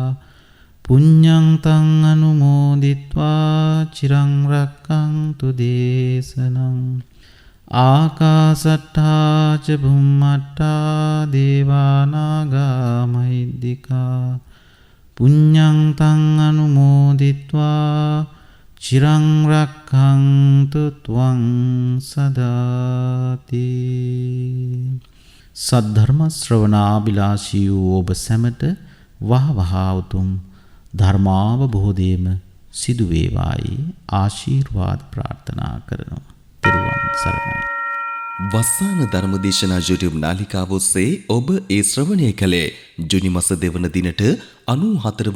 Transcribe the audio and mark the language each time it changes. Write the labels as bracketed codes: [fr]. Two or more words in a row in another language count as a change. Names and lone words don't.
[pi] පුඤ්ඤං තං අනුමෝදිත්වා චිරං රක්ඛන්තු දේශනං ආකාසට්ටා ච බුම්මට්ටා දේවා නාග මහිද්దికා පුඤ්ඤං තං අනුමෝදිත්වා චිරං රක්ඛන්තු ත්වං සදාති. [si] සද්ධර්ම ශ්‍රවණාබිලාෂී වූ ඔබ සැමට වහවහා උතුම් ධර්මාවබෝධයම සිදු වේවායි ආශිර්වාද ප්‍රාර්ථනා කරනවා. තෙරුවන් සරණයි. වස්සාන ධර්මදේශනා YouTube නාලිකාව ඔස්සේ ඔබ ඒ ශ්‍රවණය කළේ ජුනි මාස 2 වන දිනට 94